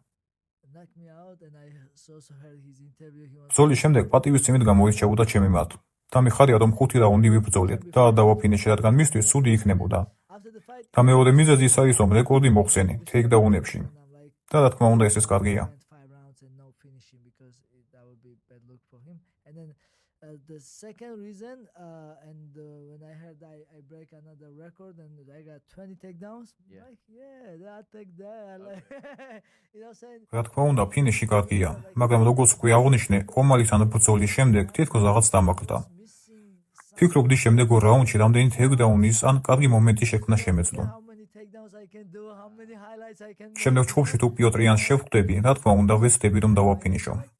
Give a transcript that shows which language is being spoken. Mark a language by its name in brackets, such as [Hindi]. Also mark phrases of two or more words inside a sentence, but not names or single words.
[Georgian] ბრძოლის შემდეგ პატივისცემით გამოირჩეოდა ჩემი მიმართ და მიხარია, რომ 5 რაუნდი ვიბრძოლეთ და არ დავაფინიშე, რადგან მისთვის ცუდი იქნებოდა. და მეორე მიზეზი ის არის, რომ რეკორდი მოხსენი თეიქდაუნებში. და რა თქმა უნდა, ეს კარგია. [English] The second reason, and when I heard I break another record and I got 20 takedowns, like, that takedown, like, saying. [Georgian] რა თქმა უნდა, ფინიში კარგია, მაგრამ როგორც უკვე აღნიშნე, ომალისთან ბრძოლის შემდეგ თითქოს რაღაც დამაგდა. ფიქრობდი შემდეგ ორ რაუნდში რამდენი თეიქდაუნის ან კარგი მომენტი შექმნა შემეძლო. შემდეგ ჩხუბში თუ პიოტრიანს შევხვდები, რა თქმა უნდა, ვეცდები რომ დავაფინიშო.